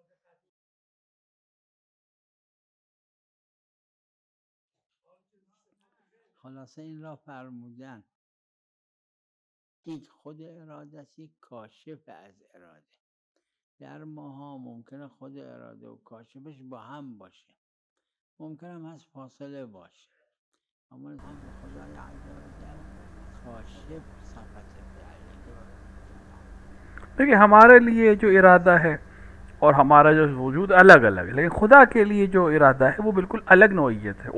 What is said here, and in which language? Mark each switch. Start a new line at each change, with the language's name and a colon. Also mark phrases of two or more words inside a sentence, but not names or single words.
Persian: خلاصه این را فرمودن یک خود اراده است، یک کاشف از اراده. در ماها ممکنه خود اراده و کاشفش با هم باشه، ممکنه هم هست فاصله باشه، اما هم خدای عز و جل کاشف صفت فعلی.
Hindi: देखिए, हमारे लिए जो इरादा है और हमारा जो वजूद अलग अलग है, लेकिन खुदा के लिए जो इरादा है वो बिल्कुल अलग नौइयत है.